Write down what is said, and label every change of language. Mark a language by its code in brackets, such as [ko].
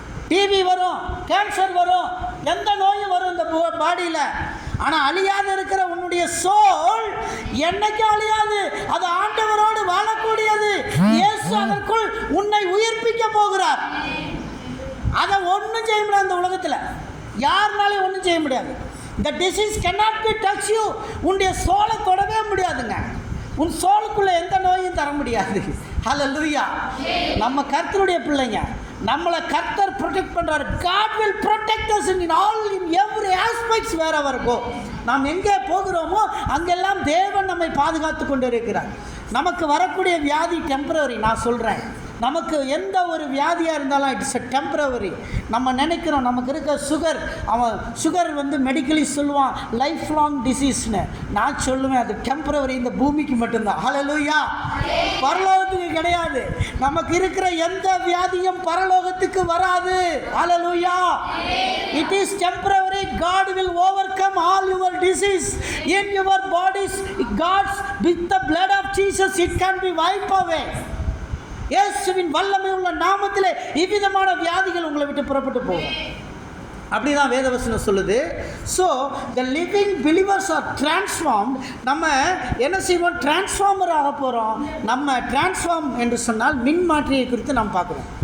[ta] TV வரும், cancer வரும், எந்த நோயும் வரும் இந்த பாடியில். ஆனால் அழியாத இருக்கிற உன்னுடைய சோல் என்னைக்கும் அழியாது. அது ஆண்டவரோடு வாழக்கூடியது. இயேசு அதற்குள் உன்னை உயிர்ப்பிக்க போகிறார். அதை ஒன்றும் செய்ய முடியாது. அந்த உலகத்தில் யாருனாலையும் ஒன்றும் செய்ய முடியாது. இந்த [en] Disease cannot be touch you. [ta] உன்னுடைய சோலை தொடவே முடியாதுங்க. உன் சோலுக்குள்ளே எந்த நோயும் தர முடியாது. ஹல்லேலூயா. நம்ம கர்த்தருடைய பிள்ளைங்க, நம்மளை கர்த்தர் ப்ரொடெக்ட் பண்ணுறாரு. [en] God will protect us in every aspects wherever go. [ta] நாம் எங்கே போகிறோமோ அங்கெல்லாம் தேவன் நம்மை பாதுகாத்து கொண்டு இருக்கிறார். நமக்கு வரக்கூடிய வியாதி டெம்பரரி. நான் சொல்கிறேன், நமக்கு எந்த ஒரு வியாதியாக இருந்தாலும் [en] It's a temporary. [ta] நம்ம நினைக்கிறோம் நமக்கு இருக்க சுகர், அவன் சுகர் மெடிக்கலி சொல்லுவான் [en] Life long டிசீஸ்னு. [ta] நான் சொல்லுவேன் அது டெம்பரவரி, இந்த பூமிக்கு மட்டும்தான். ஹல்லேலூயா. பரலோகத்துக்கு கிடையாது. நமக்கு இருக்கிற எந்த வியாதியும் பரலோகத்துக்கு வராது. [en] Hallelujah. It is temporary. God will overcome all your disease in your bodies. God's with the blood of Jesus it can be wiped away. [ta] இயேசுவின் வல்லமை உள்ள நாமத்திலே இவ்விதமான வியாதிகள் உங்களை விட்டு புறப்பட்டு போகும். அப்படிதான் வேதவசனம் சொல்லுது. [en] So the living believers are transformed. [ta] நம்ம என்ன செய்வோம்? டிரான்ஸ்ஃபார்மர் ஆக போகிறோம். நம்ம டிரான்ஸ்ஃபார்ம் என்று சொன்னால் மின்மாற்றியை குறித்து நாம் பார்க்குறோம்.